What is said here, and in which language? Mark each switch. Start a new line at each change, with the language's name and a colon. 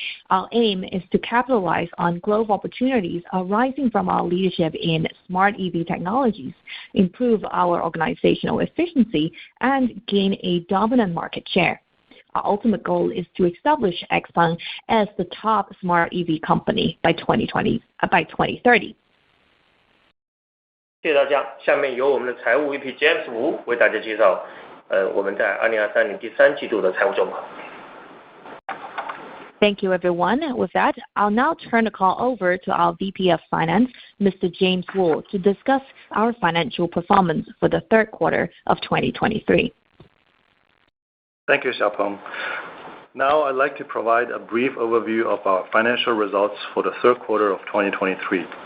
English: Our aim is to capitalize on global opportunities arising from our leadership in smart EV technologies, improve our organizational efficiency, and gain a dominant market share. Our ultimate goal is to establish XPeng as the top smart EV company by 2030.
Chinese: 谢谢大家。下面由我们的财务 VP James Wu 为大家介绍我们在2023年第三季度的财务状况。
English: Thank you, everyone. With that, I'll now turn the call over to our VP of Finance, Mr. James Wu, to discuss our financial performance for the third quarter of 2023. Thank you, XPeng. Now, I'd like to provide a brief overview of our financial results for the third quarter of 2023.